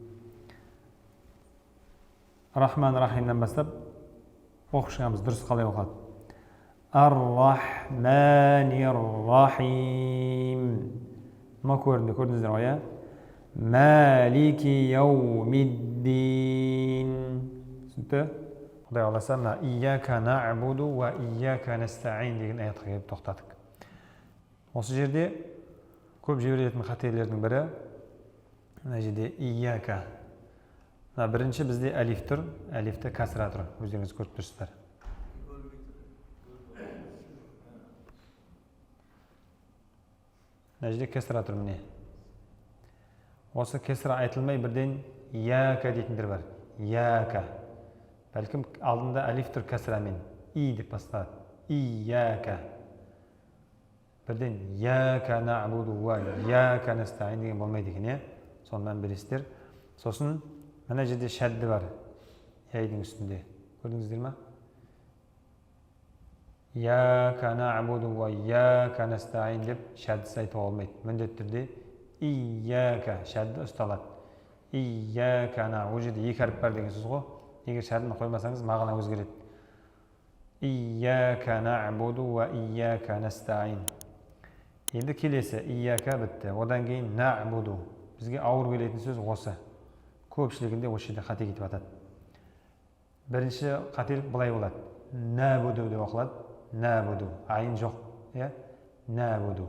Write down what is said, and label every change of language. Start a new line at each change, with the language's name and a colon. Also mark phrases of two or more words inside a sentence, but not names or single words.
Kazakh: Рахман рахимнан бастап оқып шығамыз, дұрыс қалай оқылады?
Arabic: الرحمن الرحيم.
Kazakh: Ма көрінді, көрдіңіздер ғой, иә?
Arabic: مالك يوم الدين. Түсінікті?
Kazakh: Құдай қаласа, мына
Arabic: إياك نعبد وإياك نستعين
Kazakh: деген аятқа келіп тоқтадық. Осы жерде көп жіберетін қателердің бірі, мына жерде ияка. Бірінші бізде әлиф тұр, әлифті кәсіра тұр. Өздеріңіз көріп тұрсыздар. Мына жерде кәсіра тұр, міне. Осы кәсіра айтылмай бірден ияка дейтіндер бар. Ияка. Бәлкім алдында әлиф тұр кәсірамен. И деп басталады. Ияка. Бірден
Arabic: إياك نعبد وإياك نستعين
Kazakh: деген болмайды екен, е? Сондан білесіздер. Сосын мына жерде шәдді бар. Яйдың үстінде. Көрдіңіздер ма?
Arabic: إياك نعبد وإياك نستعين
Kazakh: деп шәддісі айтуға болмайды. Міндетті түрде ияка шәдді ұсталады.
Arabic: إياك ن.
Kazakh: Ол жерде екі әріп бар деген сөз ғой. Егер шәддіні қоймасаңыз, мағына өзгереді.
Arabic: إياك نعبد وإياك نستعين.
Kazakh: Енді келесі ияка бітті. Одан кейін нa'буду. Бізге ауыр келетін сөз осы. Көпшілігінде осы жерде қате кетіп жатады. Бірінші қателік былай болады. Нa'буду деп оқылады. Нa'буду. Айын жоқ. Нa'буду.